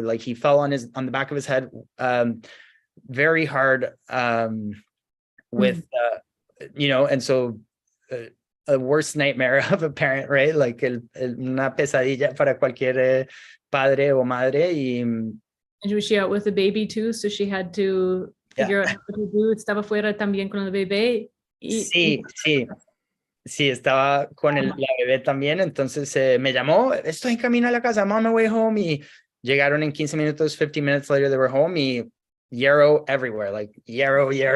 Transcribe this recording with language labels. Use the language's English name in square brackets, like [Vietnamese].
[English] Like he fell on the back of his head, very hard, with you know, and so a worst nightmare of a parent, right? [Spanish] Like una pesadilla para cualquier padre o madre. [English] And was she out with the baby too? So she had to figure out what to do. [Spanish] Estaba fuera también con el bebé. Sí. Sí, estaba con la bebé también, entonces me llamó, estoy en camino a la casa, [English] I'm on my way home, [Spanish] y llegaron en 15 minutos, [English] 15 minutes later they were home, [Spanish] y Yarrow [English] everywhere, like Yarrow.